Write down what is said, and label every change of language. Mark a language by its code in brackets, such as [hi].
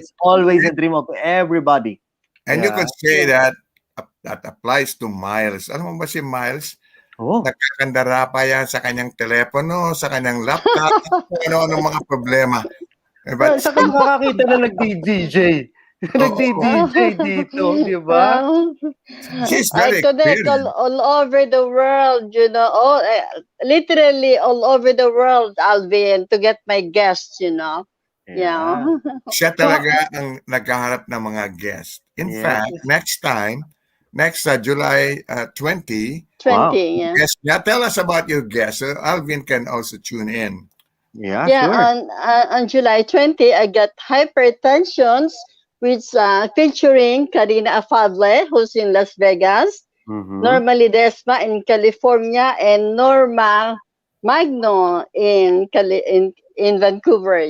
[en] It's always a dream of everybody. And you could say that applies to Miles. [tl] Alam mo ba si Miles? Nagkakandara pa yan sa kanyang telepono, sa kanyang laptop, ano mga problema. But saka makakita na nag-DJ. Nag-DJ dito, di ba? [en] She's very I connect all over the world, literally all over the world, Alvin, to get my guests, Yeah. [tl] Siya talaga ang naghaharap ng mga guests. [en] In fact, next July 20, guest niya. Tell us about your guest. Alvin can also tune in. Yeah, sure. On July 20, I got Hypertensions, which featuring Karina Afable, who's in Las Vegas, Norma Ledesma in California, and Norma Magno in Vancouver.